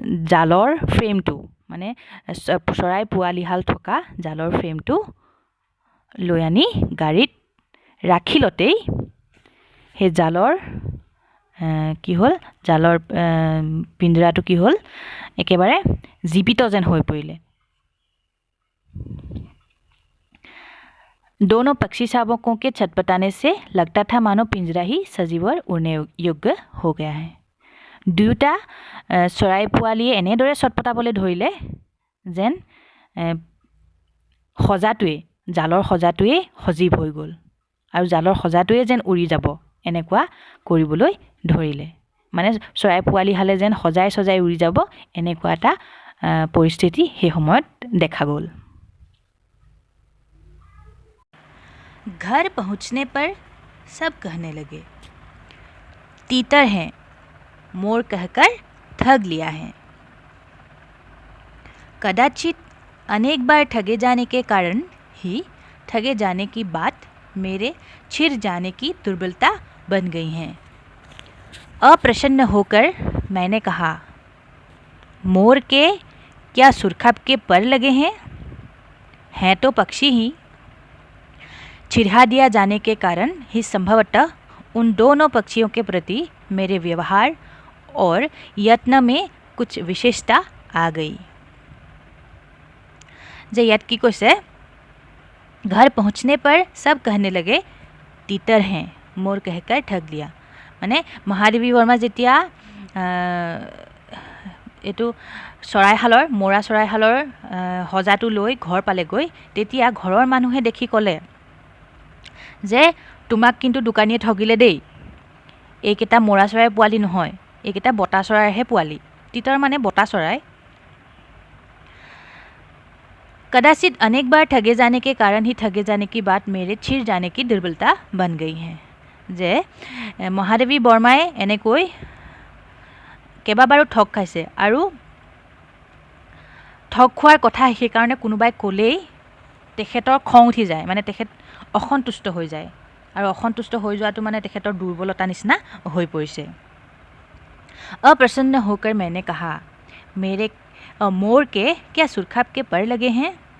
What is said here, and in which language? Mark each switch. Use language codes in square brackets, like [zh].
[as] জালৰ ফ্ৰেমটো, মানে চৰাই পোৱালিহাল থকা জালৰ ফ্ৰেমটো লৈ আনি গাড়ীত ৰাখিলতেই সেই জালৰ কি হ'ল, জালৰ পিঞ্জৰাটো কি হ'ল, একেবাৰে জীৱিত যেন হৈ পৰিলে। [hi] दोनों पक्षी शावकों के छटपटाने से लगता था मानो पिंजरा ही सजीव और उड़ने योग्य हो गया है। [as] দুয়োটা চৰাই পোৱালীয়ে এনেদৰে ছটপটাবলৈ ধৰিলে যেন সজাটোৱে, জালৰ সজাটোৱে সজীৱ হৈ গ'ল আৰু জালৰ সজাটোৱে যেন উৰি যাব, এনেকুৱা কৰিবলৈ ধৰিলে। মানে চৰাই পোৱালীহালে যেন সজাই উৰি যাব, এনেকুৱা এটা পৰিস্থিতি সেই সময়ত দেখা গ'ল। [hi] घर पहुंचने पर सब कहने लगे, तीतर हैं, मोर कहकर ठग लिया है। कदाचित अनेक बार ठगे जाने के कारण ही ठगे जाने की बात मेरे छिर जाने की दुर्बलता बन गई है। अप्रसन्न होकर मैंने कहा, मोर के क्या सुरखब के पर लगे हैं तो पक्षी ही। चिढ़ा दिया जाने के कारण ही संभवतः उन दोनों पक्षियों के प्रति मेरे व्यवहार और यत्न में कुछ विशेषता आ गई। जे याद की कैसे, घर पहुँचने पर सब कहने लगे तीतर हैं, मोर कहकर ठग लिया। [as] माने महादेवी वर्मा जेतिया এইটো চৰাইহালৰ মৰা চৰাইহালৰ সজাটো লৈ ঘৰ পালেগৈ, তেতিয়া ঘৰৰ মানুহে দেখি ক'লে যে তোমাক কিন্তু দোকানীয়ে ঠগিলে দেই, এইকেইটা মৰা চৰাইৰ পোৱালি নহয়, এইকেইটা বতা চৰাইৰহে পোৱালি। তিতৰ মানে বতা চৰাই। [hi] कदाचित अनेक बार ठगे जाने के कारण ही ठगे जाने की बात मेरे छिर जाने की दुर्बलता बन गई है। [as] যে মহাদেৱী বৰ্মাই এনেকৈ কেইবাবাৰো ঠগ খাইছে আৰু ঠগ খোৱাৰ কথা সেইকাৰণে কোনোবাই ক'লেই তেখেতৰ খং উঠি যায়, মানে তেখেত অসন্তুষ্ট হৈ যায়, আৰু অসন্তুষ্ট হৈ যোৱাটো মানে তেখেতৰ দুৰ্বলতা নিচিনা হৈ পৰিছে। [hi] अप्रसन्न होकर मैंने कहा, मेरे मोर के क्या सुरखाब के पर लगे हैं।